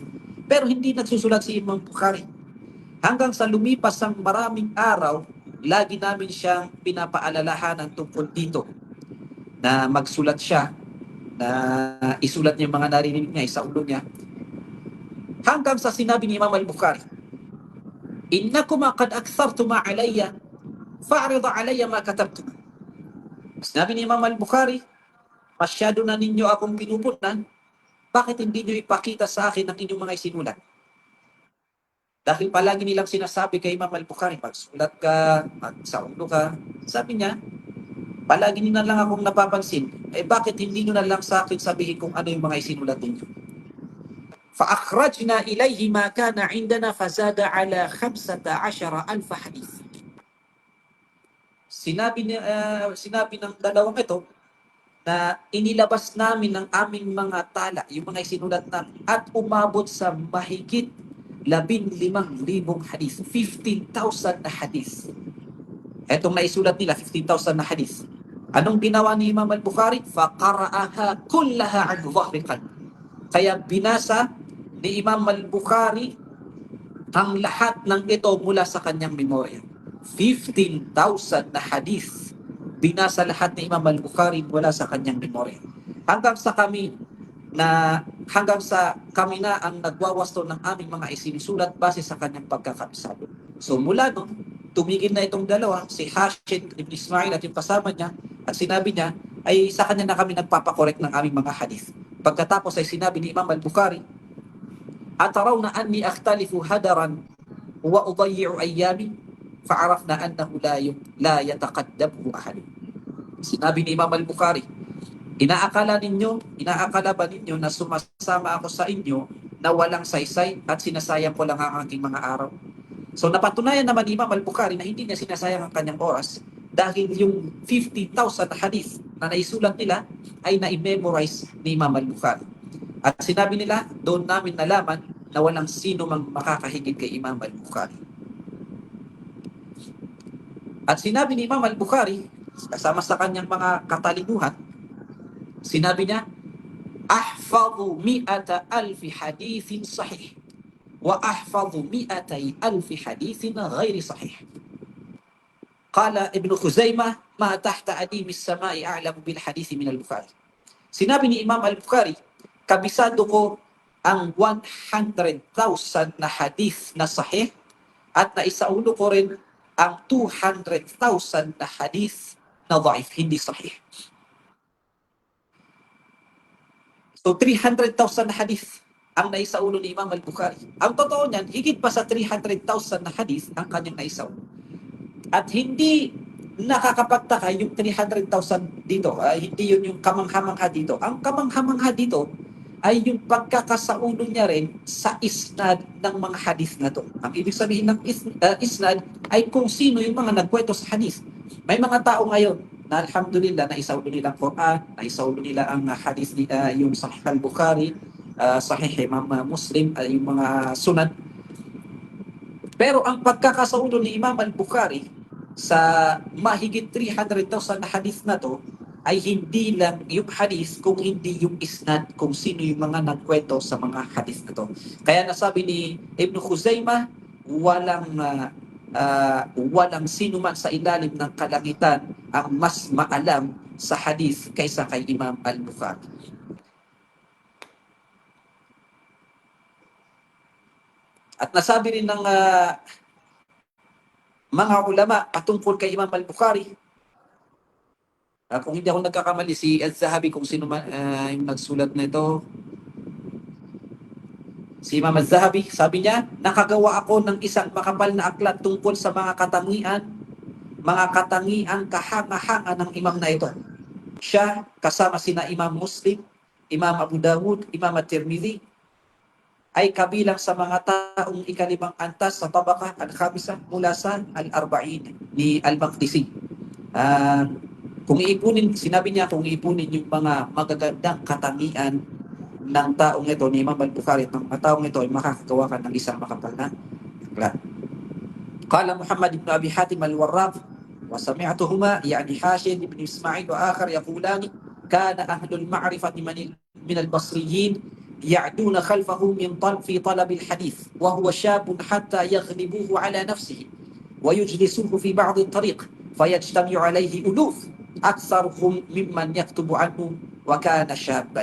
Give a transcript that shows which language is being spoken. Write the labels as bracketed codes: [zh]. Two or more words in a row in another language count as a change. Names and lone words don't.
[tl] Pero hindi nagsusulat si Imam Bukhari. Hanggang sa lumipas ang maraming araw, lagi namin siyang pinapaalalahanan tungkol dito na magsulat siya, na isulat niya mga narinig niya sa ulo niya. Hanggang sa sinabi ni Imam al-Bukhari, [ar] "إنكما قد أكثرتما علي فاعرض علي ما كتبتم." [tl] Sinabi ni Imam al-Bukhari, masyado na ninyo akong pinupunan, bakit hindi nyo ipakita sa akin ang inyong mga isinulat? Dahil palagi nilang sinasabi kay Imam al-Bukhari, magsulat ka, magsaulo ka. Sabi niya, palagi nyo na lang akong napapansin, bakit hindi nyo na lang sa akin sabihin kung ano yung mga isinulat ninyo? [ar] فَأَخْرَجْنَا إِلَيْهِ مَا كَانَ عِنْدَنَا فَزَادَ عَلَى 15,000 حديث. [tl] Sinabi ng dalawang ito na inilabas namin ng aming mga tala, yung mga isinulat namin, at umabot sa mahigit 15,000 hadith, 15,000 na hadith. Etong naisulat nila, 15,000 na hadith. Anong ginawa ni Imam al-Bukhari? [ar] فَقَرَأَهَا كُلَّهَا عَنْ ظَهْرِ قَلْبٍ. [tl] Kaya binasa ni Imam al-Bukhari ang lahat ng ito mula sa kanyang memorya. 15,000 na hadith. Binasa lahat ni Imam al-Bukhari mula sa kanyang memorya. Hanggang sa kami na ang nagwawasto ng aming mga isinusulat base sa kanyang pagkakabisado. So mula nun, tumigil na itong dalawa, si Hashim ibn Ismail at yung kasama niya, at sinabi niya, ay sa kanya na kami nagpapakorek ng aming mga hadith. Pagkatapos ay sinabi ni Imam al-Bukhari, [ar] "أترون أني أختلف هدرا و أضيع أيامي?" فعرفنا أنه لا يتقدم أحد. [tl] Sinabi ni Imam al-Bukhari, inaakala ba ninyo na sumasama ako sa inyo na walang saysay at sinasayang ko lang ang aking mga araw? So napatunayan naman ni Imam al-Bukhari na hindi niya sinasayang ang kanyang oras dahil yung 50,000 hadith na naisulat nila ay na-memorize ni Imam al-Bukhari. At sinabi nila, doon namin nalaman na walang sino mang makakahigit kay Imam al-Bukhari. At sinabi ni Imam al-Bukhari, kasama sa kanyang mga katalinuhan, sinabi niya, [ar] "أحفظ 100,000 حديث صحيح و أحفظ 200,000 حديث غير صحيح." قال ابن خزيمة ما تحت أديم السماء أعلم بال حديث من البخاري." [tl] Sinabi ni Imam al-Bukhari, kabisado ko ang 100,000 na hadith na sahih at naisaulo ko rin ang 200,000 na hadith na dhaif, hindi sahih. So 300,000 na hadith ang naisaulo ni Imam al-Bukhari. Ang totoo niyan, higit pa sa 300,000 na hadith ang kanyang naisaulo. At hindi nakakapagtaka yung 300,000 dito, hindi yun yung kamangha-mangha dito. Ang kamangha-mangha dito ay yung pagkakasaulo niya rin sa isnad ng mga hadith na to. Ang ibig sabihin ng isnad ay kung sino yung mga nagkwento sa hadith. May mga tao ngayon na alhamdulillah na isaulo nila ang Quran, na isaulo nila ang hadith, yung Sahih al-Bukhari, Sahih Imam Muslim, yung mga sunan. Pero ang pagkakasaulo ni Imam al-Bukhari sa mahigit 300,000 na hadith na to ay hindi lang yung hadith, kung hindi yung isnad, kung sino yung mga nagkwento sa mga hadith na to. Kaya nasabi ni Ibn Khuzaimah, walang sino man sa ilalim ng kalangitan ang mas maalam sa hadith kaysa kay Imam al-Bukhari. At nasabi rin ng mga ulama patungkol kay Imam al-Bukhari, kung hindi ako nagkakamali, si al-Zahabi, kung sino man yung nagsulat na ito, si Imam al-Zahabi, sabi niya, nakagawa ako ng isang makapal na aklat tungkol sa mga katangiang kahanga-hanga ng imam na ito. Siya, kasama sina Imam Muslim, Imam Abu Dawud, Imam at-Tirmidhi, ay kabilang sa mga taong ikalimang antas sa [ar] طبقة الخامسة [tl] mula sa al-arba'in ni al-Maqdisi. Ah, kung iipunin, sinabi niya kung iipunin yung mga magagandang katangian ng taong ito ni Imam al-Bukhari, ng mga taong ito ay makakagawa ka ng isang makapal na aklat. [ar] قال محمد بن أبي حاتم الوراق وسمعتهما يعني حاشد بن إسماعيل وآخر يقولان كان أهل المعرفة من البصريين يعدون خلفه في طلب الحديث وهو شاب حتى يغلبوه على نفسه ويجلسوه في بعض الطريق فيجتمع عليه ألوف أكثرهم ممن يكتب عنه وكان شابا.